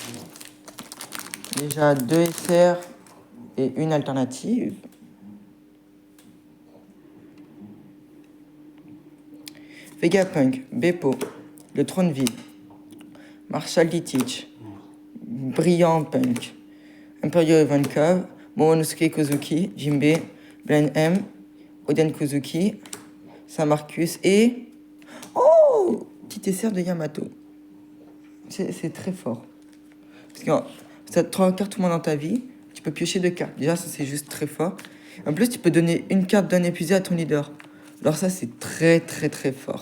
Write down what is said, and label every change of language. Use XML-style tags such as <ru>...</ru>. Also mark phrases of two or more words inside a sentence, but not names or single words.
<fr>Déjà 2 SR et une alternative. Vegapunk, Beppo, le trône vide. Marshall Litich, Brillant Punk, Imperio Ivankov, Momonosuke Kozuki, Jinbe, Blen M, Oden Kozuki, Saint-Marcus et... Oh, petit essai de Yamato. C'est très fort. Parce que ça te 3 cartes tout le monde dans ta vie, tu peux piocher 2 cartes. Déjà, ça c'est juste très fort. En plus, tu peux donner une carte d'un épuisé à ton leader. Alors ça, c'est très fort.</fr>